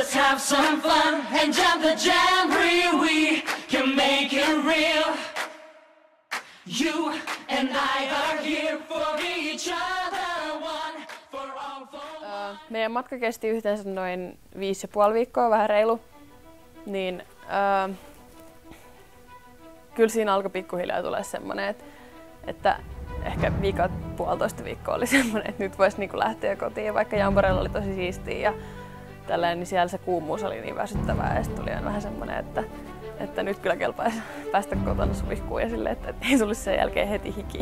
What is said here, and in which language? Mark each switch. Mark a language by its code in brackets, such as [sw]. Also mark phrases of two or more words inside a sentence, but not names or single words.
[en] have some fun and jump the jamboree. We can make it real. You and I are here for each other, one for all for one. [fi] Meidän matka kesti yhteensä noin 5,5 viikkoa, vähän reilu. Niin, kyllä siinä alkoi pikkuhiljaa tulee semmoinen, että ehkä puolitoista viikkoa oli semmoinen, että nyt voisi niinku lähteä kotiin, vaikka Jamboreella oli tosi siistiä ja tällainen, niin siellä se kuumuus oli niin väsyttävää ja sitten tuli vähän semmoinen, että nyt kyllä kelpaisi päästä kotona suihkuun ja silleen, että ei tulisi sen jälkeen heti hikiä.